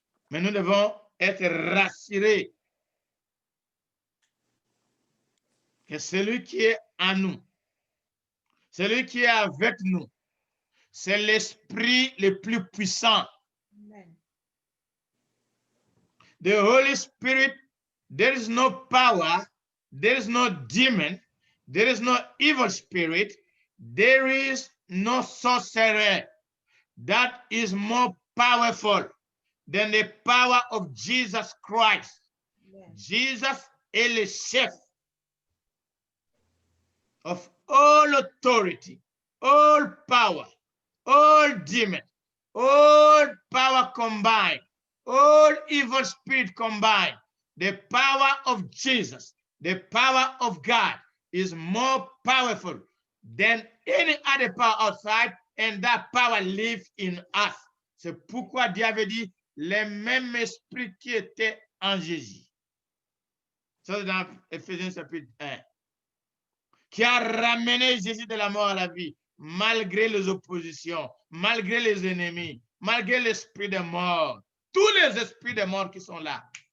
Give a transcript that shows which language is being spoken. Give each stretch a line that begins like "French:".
French: Mais nous devons être rassurés que celui qui est en nous, celui qui est avec nous, c'est l'esprit le plus puissant. Amen.
English: The Holy Spirit, there is no power, there is no demon, there is no evil spirit, there is no sorcerer that is more powerful than the power of Jesus Christ. Yeah. Jesus is the chef of all authority, all power, all demon, all power combined, all evil spirit combined. The power of Jesus, the power of God is more powerful than any other power outside, and that power lives in us.
French: C'est pourquoi Dieu avait dit les mêmes esprits qui étaient en Jésus. Ça, c'est dans Éphésiens chapitre 1. Qui a ramené Jésus de la mort à la vie, malgré les oppositions, malgré les ennemis, malgré l'esprit de mort, tous les esprits de mort qui sont là.